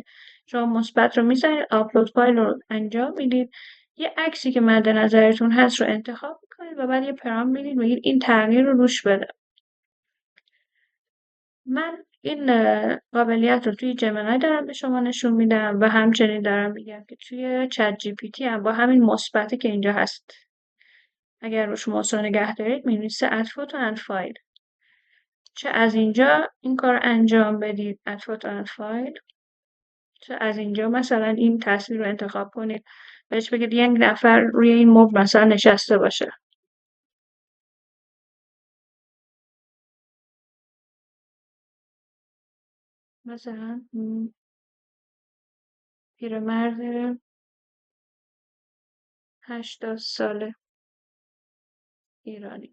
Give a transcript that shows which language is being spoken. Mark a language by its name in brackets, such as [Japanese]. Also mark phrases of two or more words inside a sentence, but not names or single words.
[Persian] شما مثبت رو میزنید آپلود فایل رو انجام میدید یه عکسی که مد نظرتون هست رو انتخاب میکنید و بعد یه پرام میدید بگید این تغییر رو روش بده. من این قابلیت رو توی جمنای دارم به شما نشون میدم و همچنین دارم میگم که توی چت جی پی تی هم با همین مثبتی که اینجا هست اگر روش موضوع نگه دارید می‌نویسه [English] add photo and file. [Persian] چه از اینجا این کار انجام بدید [English] add photo and file، [Persian] چه از اینجا مثلا این تصویر رو انتخاب کنید بهش بگید یک نفر روی این مبل مثلا نشسته باشه. مثلا پیرمرد 80 ساله ایرانی.